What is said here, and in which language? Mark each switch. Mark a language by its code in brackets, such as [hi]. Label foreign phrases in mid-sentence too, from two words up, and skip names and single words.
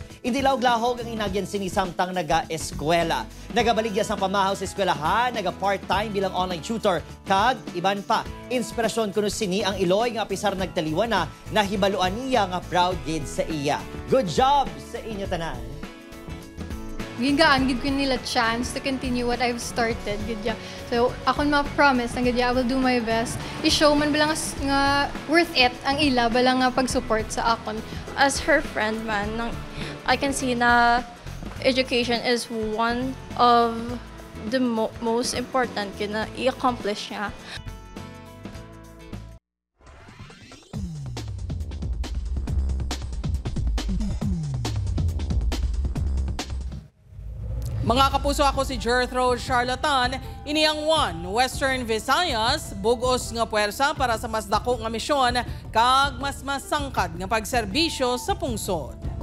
[hil] Hindi lahog-lahog ang inagyan sini samtang naga-eskwela. Nagabaligya sang pamahaw sa eskwelahan, naga-part-time bilang online tutor kag iban pa. Inspirasyon kuno sini ang Iloy nga pisar nagtaliwan na nahibaluan niya nga proud gid sa iya. [en] Good job [hil] sa inyo tanan. Gingaan gid ko nila [en] chance to continue what I've started [hil] gid ya. So ako ma-promise na gid ya, [en] I will do my best. [hil] I-show man bala nga worth it ang ila bala nga pag-support sa akon. [en] As her friend man, I can see na education is one of the most important [hil] na i-accomplish niya. Mga kapuso, ako si Jethro Charlatan. Ini ang One Western Visayas, bugos nga puwersa para sa mas dako nga misyon kag mas masangkad nga pagserbisyo sa pungsod.